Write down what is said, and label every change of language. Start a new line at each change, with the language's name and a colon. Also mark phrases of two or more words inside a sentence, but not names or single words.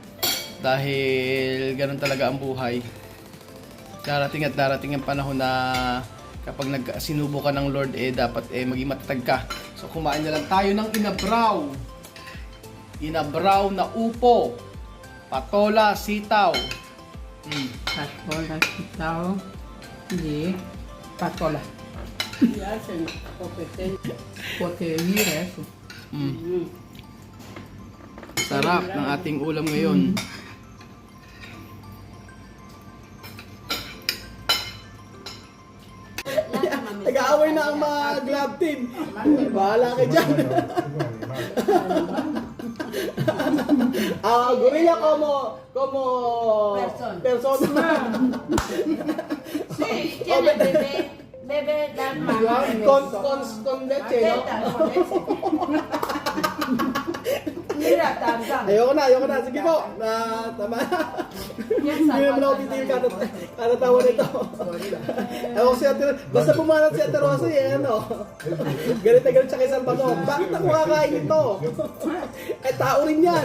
Filipino: Dahil ganun talaga ang buhay. Darating at darating ang panahon na kapag sinubo ka ng Lord dapat maging matatag ka. So kumain na lang tayo ng inabraw. Inabraw na upo. Patola, sitaw. Patola, sitaw. Hindi. Patola.
Spanish: Porque mira eso.
Filipino: Sarap ng ating ulam ngayon. Nag-aaway na ang mga
English: glove team.
Filipino: Bahala ka dyan.
Spanish: Gorilla como persona. Sí, tiene bebé Dharma. Con leche, no? Mira, Tarzan.
Filipino: Ayoko na. Sige po. Tama na. Hindi naman ako titigil katatawa nito. Ewan ko si Ate Rosa. Basta pumanat si Ate Rosa ano. Galit na galit siya kay Salvador. Bakit ako kakain ito? Tao rin yan.